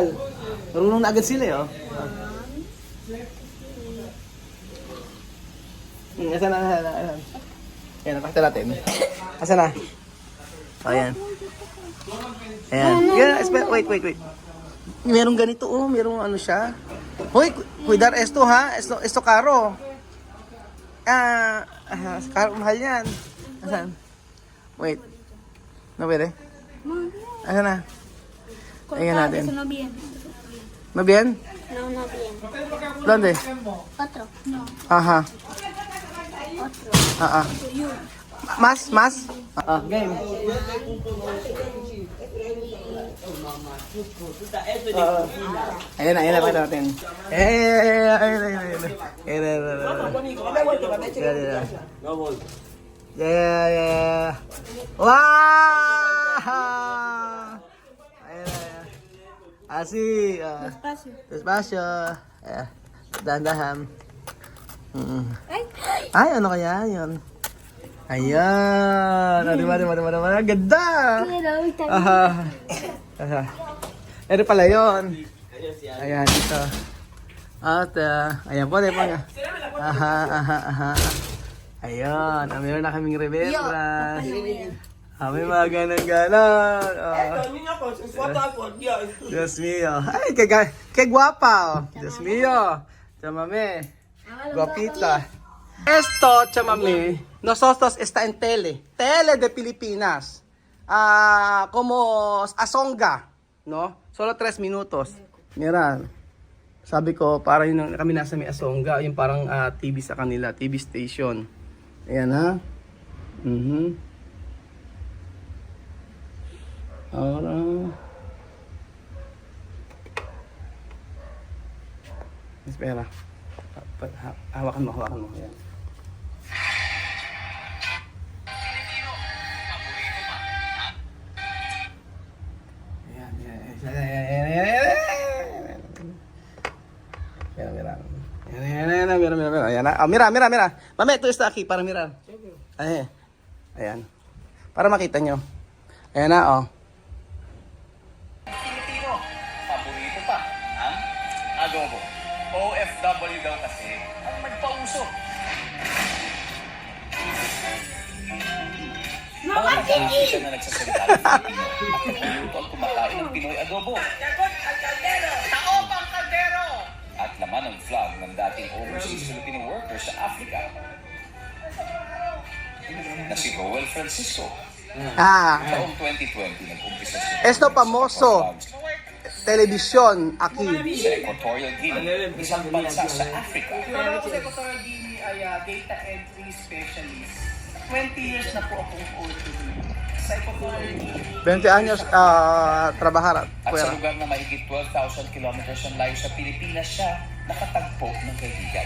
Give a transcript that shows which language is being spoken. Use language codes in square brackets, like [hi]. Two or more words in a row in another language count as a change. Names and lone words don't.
[tl] Marunong na agad sila, eh, oh. Asan na? Ayan, napakita natin. Asan na? O, ayan. Ayan. Wait. Merong ganito, oh. Merong ano siya. [es] Hoy, cuidar esto, ha? Esto caro. Caro, [tl] mahal yan. Asan? Wait. No pwede? Asan na? Ayan natin. [es] No bien. ¿No bien? No bien. ¿Dónde? Otro. No. Ajá. Otro. Más? [tl] Game. Ayan na, pakita natin. Yeah. Wow! Ayan. [es] Así. Despacio. [tl] Dahan-dahan. Ay, ano kaya yun? Ayan. Diba? Ganda! Ito pala yun. Ayan, ito. At, ayan po, diba nga? Aha. Ayan, meron na kaming rebelra. May mga ganon-ganon. [es] Dios mío. Ay, que guapa. Dios mío. Chamame. Guapita. Esto, chamame, nosotros está en tele de Pilipinas. Como Asonga, ¿no? Solo 3 minutos. Mira, [tl] sabi ko, para yun kami nasa may Asonga, yung parang TV sa kanila, [en] TV station. [tl] Ayan ha. Ahora. Espera. Hawakan mo. Ayan. Mira. Ayan na. Oh, mira. [es] Mami, ito está aquí para mirar. [tl] Ayan. Para makita nyo. Ayan na, oh. Pilipino, paborito pa ang adobo. OFW daw kasi ang nagpauso. Mga taga-Asia na nagsasalita ng Pilipino at nagluto ang kumakain ng Pinoy adobo. Taopang kaldero! At laman ng flag ng dating [en] overseas Filipino workers [tl] sa Africa na si Roel Francisco. Taong 2020, nag-umpisa siya. [es] Esto famoso. Televisión aquí. [tl] Sa Equatorial Guinea, isang bansa sa Africa. Pero ako sa Equatorial Guinea ay [en] data entry specialist. [tl] 20 years na po akong OFW. Sa Equatorial Guinea. [es] 20 años trabajar [tl] At sa fuera. lugar na mahigit 12,000 kilometers ang layo sa Pilipinas siya, nakatagpo ng kaibigan.